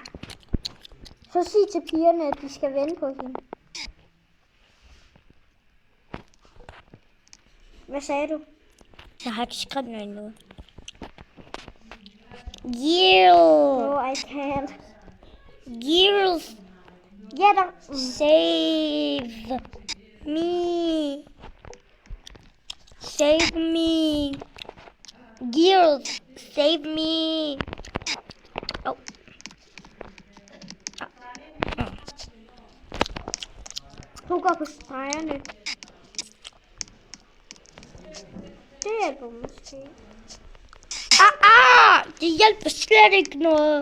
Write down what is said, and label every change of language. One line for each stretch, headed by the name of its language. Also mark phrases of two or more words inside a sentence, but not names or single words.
Danish: Så sig til pigerne, at de skal vente på hende. Hvad sagde du? Jeg har ikke skrevet noget endnu.
English: Oh, I can't. Girls,
Danish: Ja, der...
English: save me. Save me. Girls, save me. Oh.
Danish: Hun går på stregerne. Det hjælper måske. Det hjælper slet ikke noget.